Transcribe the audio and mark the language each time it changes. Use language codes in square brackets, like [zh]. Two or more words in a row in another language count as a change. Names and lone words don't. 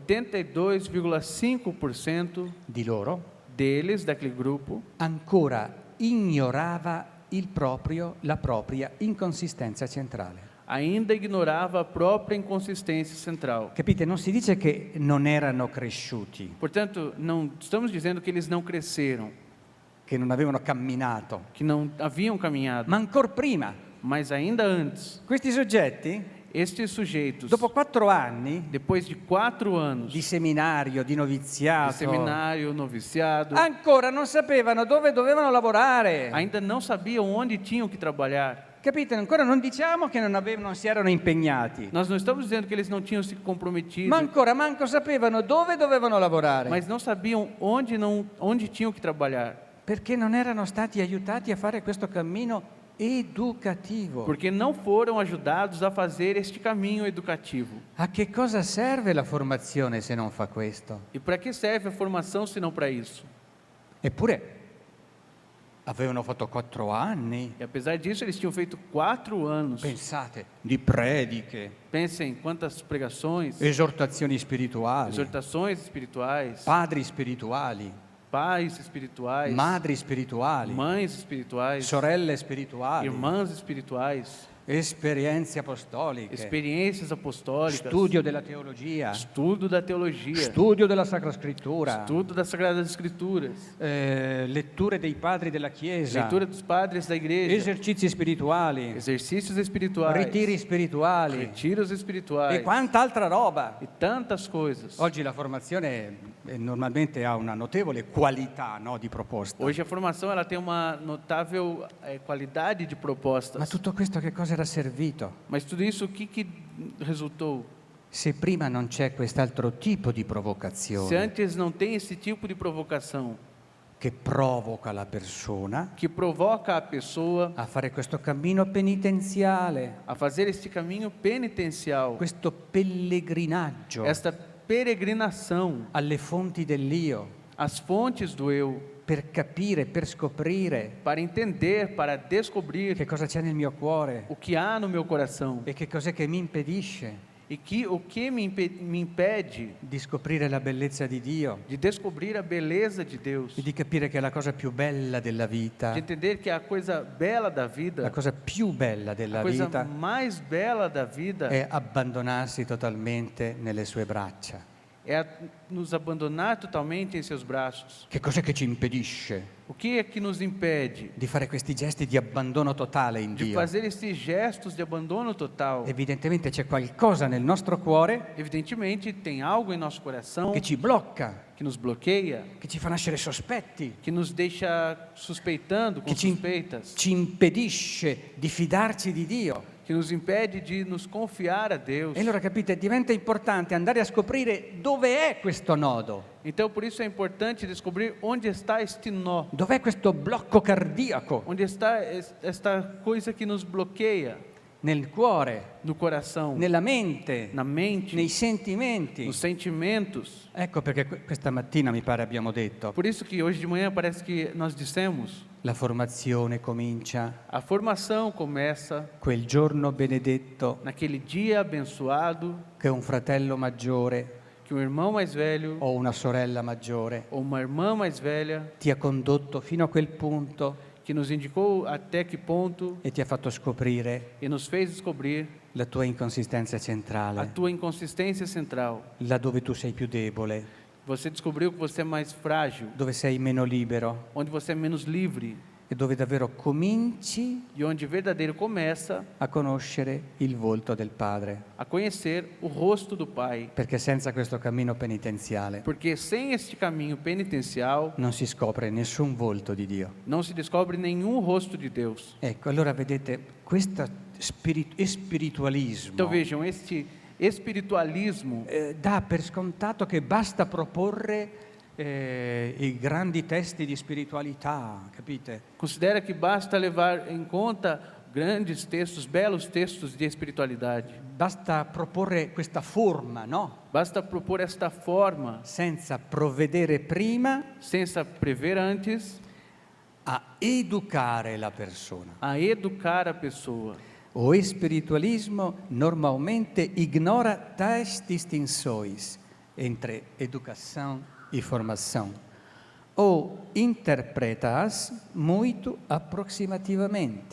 [it] 82,5% di loro [pt] deles, daquele grupo, [it] ancora ignorava la propria inconsistenza centrale. [pt] ainda ignorava a própria inconsistência central. [it] Capite? Non si dice che non erano cresciuti, [pt] Portanto, não estamos dizendo que eles não cresceram, [it] che non avevano camminato, [pt] que não haviam caminhado, [it] ma ancora prima. [pt] mas ainda antes, [it] Questi soggetti, [pt] estes sujeitos, [it] dopo 4 anni [pt] depois de 4 anos [it] di seminario, di [pt] de [it] noviziato, [pt] seminário, noviciado, [it] ancora non sapevano dove dovevano lavorare. [pt] ainda não sabiam onde tinham que trabalhar. [it] Capite? Ancora non diciamo che non si erano impegnati, [pt] Nós não estamos dizendo que eles não tinham se comprometido, [it] ma ancora manco sapevano dove dovevano lavorare, [pt] mas não sabiam onde tinham que trabalhar, [it] perché non erano stati aiutati a fare questo cammino educativo. [pt] porque não foram ajudados a fazer este caminho educativo. [it] A che cosa serve la formazione se non fa questo? [pt] E para que serve a formação se não para isso? [it] Eppure avevano fatto 4 anni, [pt] E apesar disso, eles tinham feito 4 anos. [it] pensate, di prediche, [pt] Pensem quantas pregações, [it] esortazioni spirituali, [pt] exortações espirituais, [it] padri spirituali, [pt] pais espirituais, [it] madri spirituali, [pt] mães espirituais, [it] sorelle spirituali, [pt] irmãs espirituais, [it] esperienze apostoliche, [pt] experiências apostólicas, [it] studio della teologia, [pt] estudo da teologia, [it] studio della Sacra Scrittura, [pt] estudo das Sagradas Escrituras, [it] letture dei padri della Chiesa, [pt] leitura dos padres da igreja, [it] esercizi spirituali, [pt] exercícios espirituais, [it] ritiri spirituali [pt] retiros espirituais [it] e quanta altra roba. [pt] e tantas coisas. [it] Oggi la formazione normalmente ha una notevole qualità, no, di proposta. [pt] Hoje a formação ela tem uma notável qualidade de [it] Ma [pt] propostas. [it] tutto questo che cosa era servito? [pt] Mas tudo isso, o que resultou? [it] Se prima non c'è quest'altro tipo di [pt] Se [it] provocazione [pt] antes não tem esse tipo de provocação [it] che provoca la persona [pt] que provoca a pessoa [it] a fare questo cammino penitenziale, [pt] a fazer este caminho penitencial, [it] questo pellegrinaggio [pt] esta peregrinação [it] alle fonti dell'io, [pt] às fontes do eu, [it] per capire, per scoprire [pt] para entender, para descobrir [it] che cosa c'è nel mio cuore [pt] o que há no meu coração [it] e che cos'è che mi impedisce [pt] e o que me impede [it] di scoprire la bellezza di Dio [pt] de descobrir a beleza de Deus, [it] e di capire che la cosa più bella della vita, [pt] de entender que a coisa bela da [it] la [pt] vida, [it] cosa più bella [pt] a [it] della [pt] coisa [it] vita [pt] mais bela da vida [it] è abbandonarsi totalmente nelle sue braccia. [pt] é nos abandonar totalmente em seus braços. [it] Che cos'è che ci impedisce [pt] O que é que nos impede [it] di fare questi gesti di abbandono totale in [pt] de [it] Dio? [pt] fazer esses gestos de abandono total? [it] Evidentemente c'è qualcosa nel nostro cuore [pt] Evidentemente, tem algo em nosso coração [it] che ci blocca, [pt] que nos bloqueia, [it] che ci fa nascere sospetti, [pt] que nos deixa suspeitando, com [it] che [pt] suspeitas, [it] ci impedisce di fidarci di Dio. [pt] que nos impede de nos confiar a Deus. [it] E allora capite, diventa importante andare a scoprire dove è questo nodo, [pt] Então, por isso é importante descobrir onde está este nó, [it] dov'è questo blocco cardiaco [pt] onde está esta coisa que nos bloqueia [it] nel cuore, [pt] no coração, [it] nella mente, [pt] na mente, [it] nei sentimenti. [pt] nos sentimentos. [it] Ecco perché questa mattina mi pare abbiamo detto, [pt] Por isso que hoje de manhã parece que nós dissemos, [it] la formazione comincia [pt] a formação começa [it] quel giorno benedetto [pt] naquele dia abençoado [it] che un fratello maggiore [pt] que um irmão mais velho [it] o una sorella maggiore [pt] ou uma irmã mais velha [it] ti ha condotto fino a quel punto [pt] que nos indicou até que ponto [it] e ti ha fatto scoprire [pt] e nos fez descobrir [it] la tua inconsistenza [pt] a [it] centrale, [pt] tua inconsistência central, [it] là dove tu sei più debole, [pt] Você descobriu que você é mais frágil, [it] dove sei meno libero [pt] onde você é menos livre [it] e dove davvero cominci [pt] e onde verdadeiro começa [it] a conoscere il volto del Padre. [pt] a conhecer o rosto do Pai. [it] Perché senza questo cammino penitenziale [pt] Porque sem este caminho penitencial, [it] non si scopre nessun volto di Dio. [pt] não se descobre nenhum rosto de Deus. [it] Ecco, allora vedete, questo spiritualismo [pt] Então vejam, este espiritualismo [it] dà per scontato che basta proporre i grandi testi di spiritualità, capite? [pt] considera que basta levar em conta grandes textos, belos textos de espiritualidade. [it] Basta proporre questa forma, no? [pt] Basta propor esta forma, [it] Senza provvedere prima [pt] sem prever antes, [it] a educare la persona. [pt] a educar a pessoa. O spiritualismo normalmente ignora tais distinções entre educação e formação, ou interpreta-as muito aproximativamente.